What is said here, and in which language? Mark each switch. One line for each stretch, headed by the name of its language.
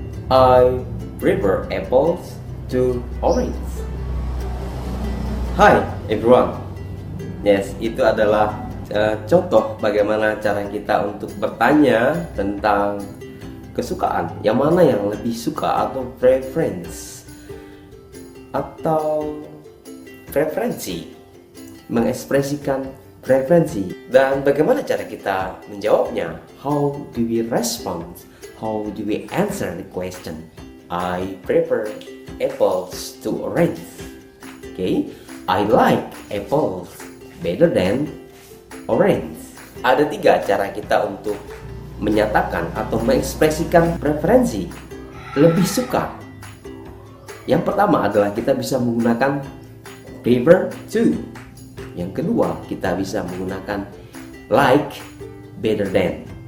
English: I prefer apples to orange. Hi everyone. Yes,
Indonesian: itu adalah contoh bagaimana cara kita untuk bertanya tentang kesukaan. Yang mana yang lebih suka atau preference atau preferensi, mengekspresikan preferensi. Dan bagaimana cara kita menjawabnya?
English: How do we respond? How do we answer the question? I prefer apples to orange. Okay, I like apples better than orange.
Indonesian: Ada 3 cara kita untuk menyatakan atau mengekspresikan preferensi, lebih suka. Yang pertama adalah kita bisa menggunakan prefer to. Yang kedua, kita bisa menggunakan like better than.